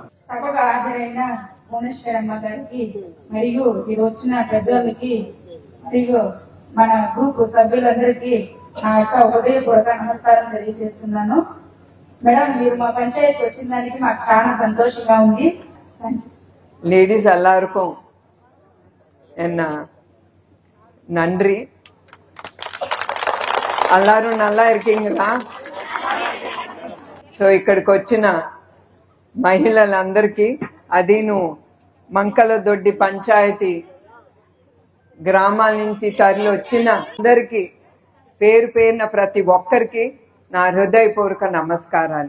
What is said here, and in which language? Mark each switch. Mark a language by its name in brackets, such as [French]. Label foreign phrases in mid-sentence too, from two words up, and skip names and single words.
[Telugu] సభగా హాజరైన భువనేశ్వరమ్మ గారికి మరియు ఇది వచ్చిన పెద్దలకి మరియు మన గ్రూప్ సభ్యులందరికీ నా యొక్క హృదయపూర్వక నమస్కారం తెలియజేస్తున్నాను. మేడం, మీరు మా పంచాయతీకి వచ్చిన దానికి మాకు చాలా సంతోషంగా ఉంది. [Tamil] லேடிஸ் எல்லாருக்கும் என்ன நன்றி. எல்லாரும் நல்லா இருக்கீங்களா? [Telugu] సో ఇక్కడికి వచ్చిన మహిళలందరికీ, అదీను మంకలదొడ్డి పంచాయతీ గ్రామాల నుంచి తరలి వచ్చిన అందరికీ పేరు పేరున ప్రతి ఒక్కరికి నా హృదయపూర్వక నమస్కారాలు.